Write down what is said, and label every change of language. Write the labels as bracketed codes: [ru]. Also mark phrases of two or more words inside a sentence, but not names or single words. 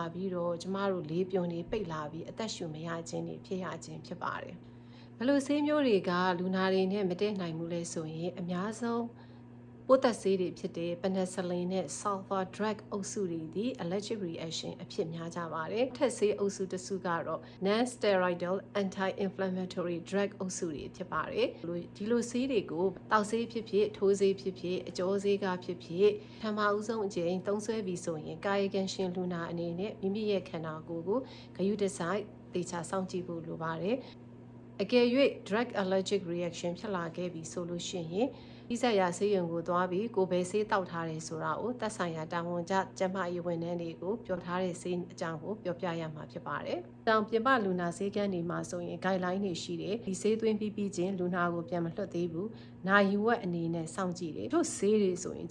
[my] ပြီးတော့ကျမတို့လေပြွန်တွေပိတ်လာပြီးအသက်ရှူမရခြင်းတွေဖြစ်ရခြင်းဖြစ်ပါတယ်။ဘလို့ဆေးမျိုးတွေကလူ နာတွေနဲ့မတည့်နိုင်ဘူးလဲဆိုရင်အများဆုံးပိုးသက်ဆေးတွေဖြစ်တဲ့ penicillin နဲ့ [en] sulfur drug [my] အုပ်စုတွေဒီ [en] allergic reaction [my] အဖြစ်များကြပါတယ်။ထက်ဆေးအုပ်စုတစ်စုကတော့ [en] non-steroidal anti-inflammatory drug [my] အုပ်စုတွေဖြစ်ပါတယ်။ဒီလိုဆေးတွေကိုတောက်ဆေးဖြစ်ဖြစ်ထိုးဆေးဖြစ်ဖြစ်အကျောဆေးကဖြစ်ဖြစ်ပထမဦးဆုံးအကြိမ်သုံးစွဲပြီးဆိုရင်ကာယကံရှင်လူနာအနေနဲ့မိမိရဲ့ခန္ဓာကိုယ်ကိုဂရုတစိုက်သေချာစောင့်ကြည့်ဖို့လိုပါတယ်။ အကယ်၍ [en] drug allergic reaction [my] ဖြစ်လာခဲ့ပြီဆိုလို့ရှိရင်ဤဆက်ရဆေးရုံကိုသွားပြီးကိုယ်ပဲဆေးတောက်ထားတယ်ဆိုတာကိုသက်ဆိုင်ရာတာဝန်ကျကျန်းမာရေးဝန်ထမ်းတွေကိုပြောထားတဲ့ဆေးအကြောင်းကိုပြောပြရမှာဖြစ်ပါတယ်။တောင်ပြင်ပလူနာဆေးကန်းတွေမှာဆိုရင် guideline တွေရှိတယ်။ဒီဆေးသွင်းပြီးချင်းလူနာကိုပြန်မလွှတ်သေးဘူး။နာယူဝက်အနေနဲ့စောင့်ကြည့်တယ်။တို့ဆေးတွေဆိုရင်ကျ